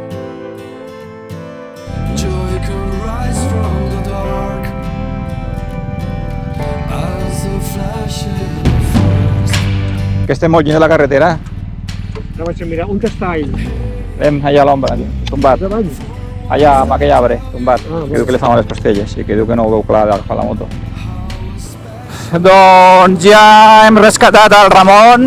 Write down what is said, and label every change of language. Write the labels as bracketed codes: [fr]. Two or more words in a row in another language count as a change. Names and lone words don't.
[en] joy can rise from the dark as a flash in the forest. [ca] Que estem molt lluny de la carretera. No vaig a mirar, on està ell? Anem allà a l'ombra, tombat. Davant. Allà, amb aquell arbre, tombat. Ah, Que diu que li fa mal les costelles i que diu que no ho veu clar d'agafar la moto. Doncs ja hem rescatat el Ramon.